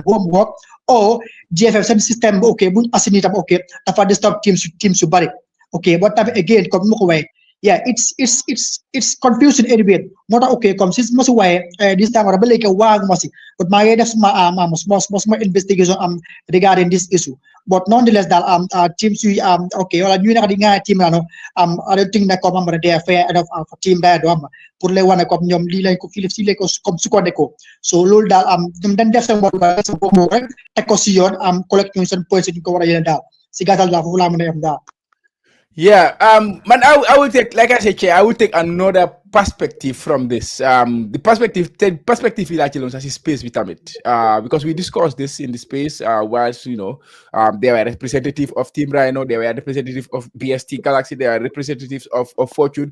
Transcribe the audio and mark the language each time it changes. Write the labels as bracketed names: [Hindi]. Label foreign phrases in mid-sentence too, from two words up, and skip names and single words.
[English] homework or GFF [Wolof] seen système ok buñ assigné tam ok dafa disturb team su bari ok but tamit again comme ni ma ko waxee [English] yeah it's confusing anyway [Wolof] moo tax ok comme si ma si waxee [English] this time [Wolof] ba léegi waaguma si but maa ngi def suma [English] investigation regarding this issue but nonetheless [Wolof] daal teams yi ok wala ñu nekk di nga team Rhino [English] I don't think [Wolof] ne comme xam nga [English] they are fair enough for team Rhino [Wolof] am [French] pour les [Wolof] wane comme ñoom lii lañ ko fii lañ ko comme sukkandiku so loolu daal ñoom dañ def seen bopp rek teg ko si yoon collecte ñu seen points ñu ko war a yéene daal si gàttal daal foofu laa mën a yem daal. [English] Yeah, man, I will take, like I said, Che, I will take another perspective from this. The perspective is actually on space with it. Because we discussed this in the space, whilst, you know, they were representative of Team Rhino, they were representative of BST Galaxy, they are representatives of Fortune.